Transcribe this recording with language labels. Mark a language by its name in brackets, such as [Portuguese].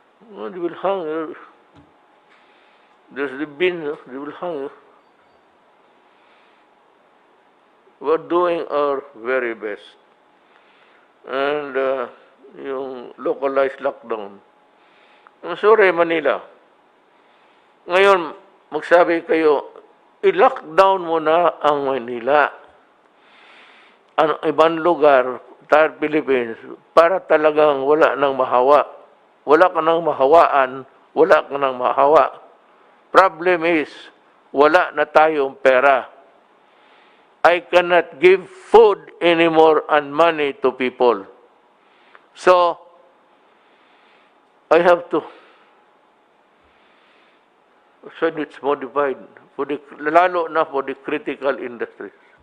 [English] Well, they will hang you. There's the bin, they will hang you. We're doing our very best. And yung localized lockdown. I'm sorry, Manila. [Filipino] Ngayon, magsabi kayo, i-lockdown mo na ang Manila. Ang ibang lugar, entire Philippines, para talagang wala nang mahawa. Wala ka nang mahawaan, wala ka nang mahawa. [English] Problem is, [Filipino] wala na tayong pera. [English] I cannot give food anymore and money to people. So, I have to, so it's modified, for the, [Filipino] lalo na [English] for the critical industries.